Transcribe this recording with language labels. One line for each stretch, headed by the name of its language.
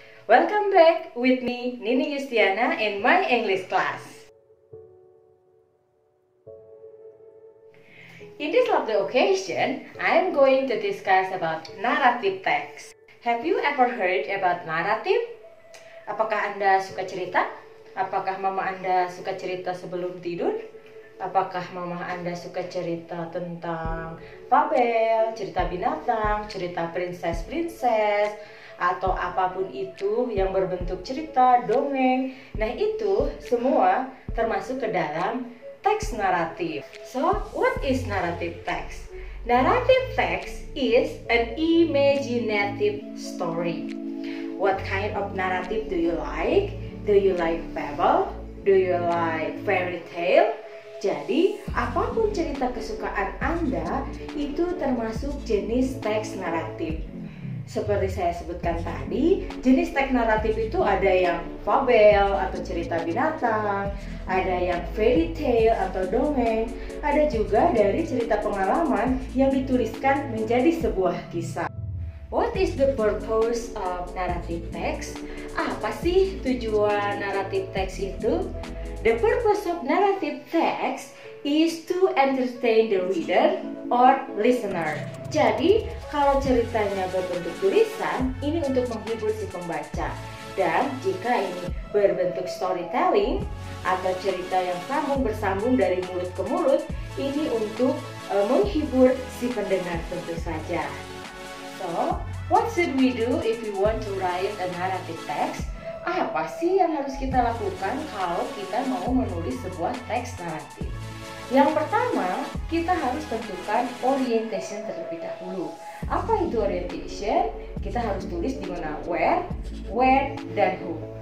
English: Welcome back with me, Nini Yustiana, in my English class. In this lovely occasion, I am going to discuss about narrative text. Have you ever heard about narrative?
Indonesian: Apakah Anda suka cerita? Apakah mama Anda suka cerita sebelum tidur? Apakah mama Anda suka cerita tentang fabel, cerita binatang, cerita princess-princess, atau apapun itu yang berbentuk cerita, dongeng? Nah, itu semua termasuk ke dalam teks naratif.
English: So, what is narrative text? Narrative text is an imaginative story. What kind of narrative do you like? Do you like fable? Do you like fairy tale?
Indonesian: Jadi, apapun cerita kesukaan Anda, itu termasuk jenis teks naratif. Seperti saya sebutkan tadi, jenis teks naratif itu ada yang fabel atau cerita binatang, ada yang fairy tale atau dongeng, ada juga dari cerita pengalaman yang dituliskan menjadi sebuah kisah.
English: What is the purpose of narrative text?
Indonesian: Apa sih tujuan naratif text itu?
English: The purpose of narrative text is to entertain the reader or listener.
Indonesian: Jadi, kalau ceritanya berbentuk tulisan, ini untuk menghibur si pembaca. Dan jika ini berbentuk storytelling atau cerita yang bersambung dari mulut ke mulut, ini untuk menghibur si pendengar tentu saja.
English: So, what should we do if we want to write a narrative text?
Indonesian: Apa sih yang harus kita lakukan kalau kita mau menulis sebuah teks naratif? Yang pertama, kita harus tentukan orientation terlebih dahulu. Apa itu orientation? Kita harus tulis di mana where, when, dan who.